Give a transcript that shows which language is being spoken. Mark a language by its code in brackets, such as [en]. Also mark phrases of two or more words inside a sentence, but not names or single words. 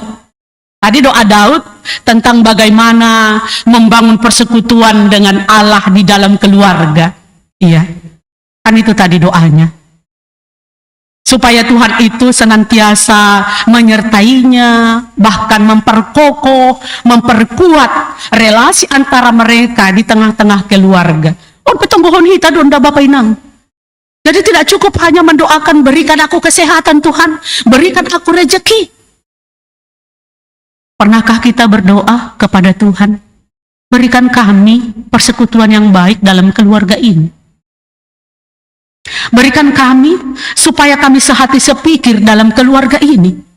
[id] Tadi doa Daud tentang bagaimana membangun persekutuan dengan Allah di dalam keluarga. Iya, kan itu tadi doanya. Supaya Tuhan itu senantiasa menyertainya, bahkan memperkokoh, memperkuat relasi antara mereka di tengah-tengah keluarga. [bbc] Oh, petungguhon hita donda Bapak Inang. [id] Jadi tidak cukup hanya mendoakan, berikan aku kesehatan Tuhan, berikan aku rezeki. Pernahkah kita berdoa kepada Tuhan, berikan kami persekutuan yang baik dalam keluarga ini? Berikan kami supaya kami sehati sepikir dalam keluarga ini.